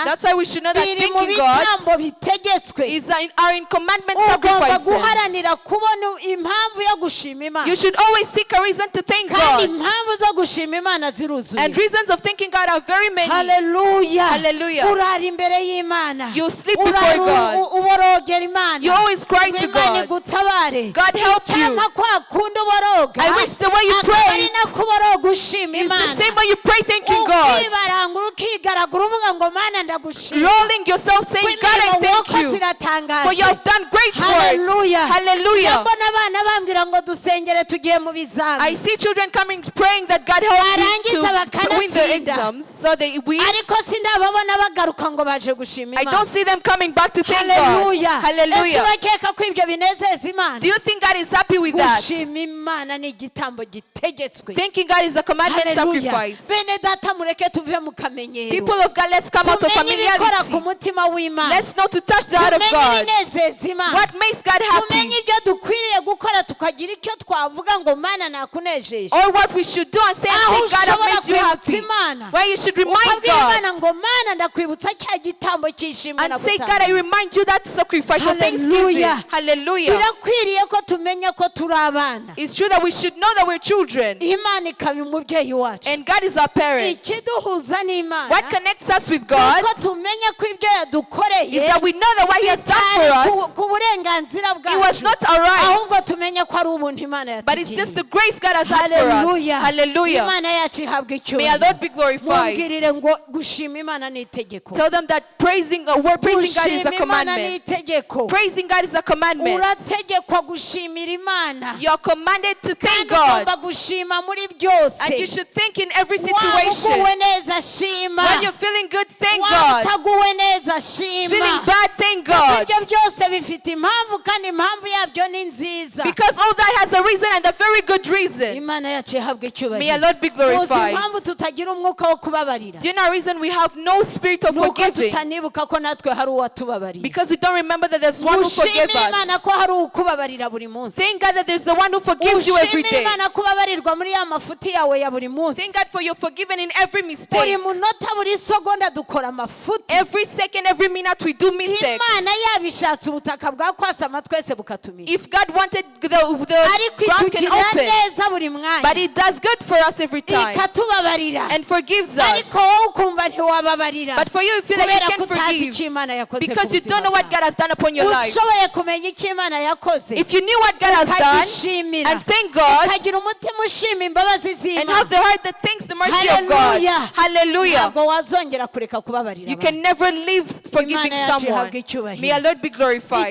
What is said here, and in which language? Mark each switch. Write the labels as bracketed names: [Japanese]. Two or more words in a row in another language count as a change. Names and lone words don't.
[English] That's why we should know that [Kinyarwanda] biri mu [English] thanking God [Kinyarwanda] bitambo bitegetswe. [English] are in commandment [Kinyarwanda] Ugomba [English] sacrifices. [Kinyarwanda] guharanira kubona impamvu yo gushima Imana, [English] You should always seek a reason to thank [Kinyarwanda] kandi [English] God. [Kinyarwanda] impamvu zo gushima Imana ziruzuye. [English] And reasons of thanking God are very many. [Kinyarwanda] Hallelujah. [English] Hallelujah. [Kinyarwanda] Urara imbere y'Imana, [English] You sleep before God. [Kinyarwanda] uborogera Imana, [English] You always cry to [Kinyarwanda] Imana [English] God. [Kinyarwanda] igutabare. [English] God help you. [Kinyarwanda] Cyangwa kwa kundi uboroga, [English] I wish the way you [Kinyarwanda] akaba [English] pray [Kinyarwanda] ari nako uboroga ushima [English] is the [Kinyarwanda] Imana. [English] same way you pray thanking God. [Kinyarwanda] Ukibarangura ukigaragura uvuga ngo Mana ndagushima, [English] Rolling yourself saying, God, I [Kinyarwanda] imirimo [English] thank [Kinyarwanda] wakoze [English] you. [Kinyarwanda] iratangaje. [English] For you have done great work. [Kinyarwanda] Hallelujah. [English] Hallelujah. [Kinyarwanda] Mbona abana bambwira ngo dusengere tugiye mu [English] I [Kinyarwanda] bizami, [English] see children coming praying that God help you [Kinyarwanda] Barangiza [English] to win the [Kinyarwanda] bakanatsinda. [English] exams so they win. [Kinyarwanda] ariko sindababona bagaruka ngo baje gushima [English] I [Kinyarwanda] Imana. [English] don't see them coming back to thank God. [Kinyarwanda] Hallelujah. Ese [English] Hallelujah. [Kinyarwanda] urakeka ko ibyo binezeza Imana? [English] Do you think God is happy with that? [Kinyarwanda] Gushima Imana ni igitambo gitegetswe. [English] Thanking God is a commandment [Kinyarwanda] Hallelujah. [English] sacrifice. [Kinyarwanda] Bene data mureke tuve mu kamenyero, [English] People of God, let's come out of [Kinyarwanda] tumenye ibikora ku [English] familiarity. [Kinyarwanda] mutima w'Imana, [English] Let's know to touch the heart of [Kinyarwanda] tumenye [English] God. [Kinyarwanda] ibinezeza Imana, [English] What makes God [Kinyarwanda] tumenye [English] happy? [Kinyarwanda] ibyo dukwiriye gukora tukagira icyo twavuga ngo Mana nakunejeje. [English] Or what we should do and say, [Kinyarwanda] Aho [English] God have [Kinyarwanda] ushobora [English] made you [Kinyarwanda] kwibutsa [English] happy. [Kinyarwanda] Imana, [English] Where you should remind [Kinyarwanda] ukabwira [English] God [Kinyarwanda] Imana ngo Mana ndakwibutsa cya gitambo cy'ishimwe [English] and say, God, I [Kinyarwanda] nagutanga. [English] remind you that sacrifice of thanksgiving. [Kinyarwanda] Hallelujah. [English] Hallelujah. [Kinyarwanda] Birakwiriye ko tumenya ko turi abana, [English] It's true that we should know that we're children [Kinyarwanda] Imana ikaba umubyeyi wacu. [English] and God is our parent. [Kinyarwanda] Ikiduhuza n'Imana [English] What connects us with God [Kinyarwanda] nuko tumenya ko ibyo [English] is [Kinyarwanda] yadukoreye [English] that we know that what He has done for us, [Kinyarwanda] ku burenganzira [English] it was [Kinyarwanda] bwacu, [English] not our right, [Kinyarwanda] ahubwo tumenya ko ari ubuntu Imana [English] but it's just the [Kinyarwanda] yatugiriye. [English] grace God has had for us. [Kinyarwanda] Hallelujah. [English] Hallelujah. [Kinyarwanda] Imana yacu ihabwa [English] May our [Kinyarwanda] icyubahiro. [English] Lord be glorified. [Kinyarwanda] Mumbwirire ngo gushima Imana ni itegeko. [English] Tell them that praising God is a [Kinyarwanda] Gushima Imana ni [English] commandment. [Kinyarwanda] itegeko. [English] Praising God is a commandment. [Kinyarwanda] Urategekwa gushimira Imana, [English] You are commanded to thank [Kinyarwanda] kandi [English] God, [Kinyarwanda] ugomba gushima muri byose. [English] and you should think in every [Kinyarwanda] Waba [English] situation. [Kinyarwanda] uguwe neza shima, [English] When you're feeling good, thank [Kinyarwanda] waba [English] God. [Kinyarwanda] utaguwe neza shima. [English] Feeling bad, thank God. [Kinyarwanda] Ibyo byose bifite impamvu kandi impamvu yabyo ni nziza. [English] Because all that has has a reason and a very good reason. [Kinyarwanda] Imana yacu ihabwe icyubahiro. [English] May our Lord be [Kinyarwanda] Muzi [English] glorified. [Kinyarwanda] impamvu tutagira umwuka wo kubabarira? [English] Do you know the reason we have no spirit of [Kinyarwanda] Nuko [English] forgiving? [Kinyarwanda] tutanibuka ko natwe hari uwatubabarira. [English] Because we don't remember that there's one who forgave [Kinyarwanda] Mushime [English] us. [Kinyarwanda] Imana ko hari ukubabarira buri munsi. [English] Thank God that there's the one who forgives you every [Kinyarwanda] Mushime [English] day. [Kinyarwanda] Imana kubabarirwa muri ya mafuti yawe ya buri munsi. [English] Thank God for your forgiven in every [Kinyarwanda] Buri [English] mistake. [Kinyarwanda] munota buri segonda dukora amafuti. [English] Every second, every minute we do mistakes. [Kinyarwanda] Imana yabishatse ubutaka bwakwasama twese bukatumira. [English] If God wanted the ground can [Kinyarwanda] itugirira [English] open, [Kinyarwanda] neza buri mwanya. [English] but He does good for us every time [Kinyarwanda] Ikatubabarira. [English] and forgives us. [Kinyarwanda] Ariko wowe ukumva ntiwababarira. [English] But for you, you feel like you [Kinyarwanda] Kubera [English] can't [Kinyarwanda] ko utazi [English] forgive [Kinyarwanda] icyo Imana yakoze [English] because [Kinyarwanda] ku [English] you [Kinyarwanda] buzima [English] don't know what [Kinyarwanda] bwawe. [English] God has done upon your life. [Kinyarwanda] Ushoboye kumenya icyo Imana yakoze. [English] If you knew what God has done [Kinyarwanda] ukagishimira, [English] and thank God [Kinyarwanda] ukagira umutima ushima imbabazi [English] and [Kinyarwanda] z'Imana, [English] have the heart that thanks the mercy of God, [Kinyarwanda] Hallelujah. [English] hallelujah, [Kinyarwanda] ntabwo wazongera kureka kubabarira [English] you [Kinyarwanda] abantu. [English] can never leave forgiving [Kinyarwanda] Imana yacu [English] someone. [Kinyarwanda] ihabwe icyubahiro. [English] May our Lord be glorified.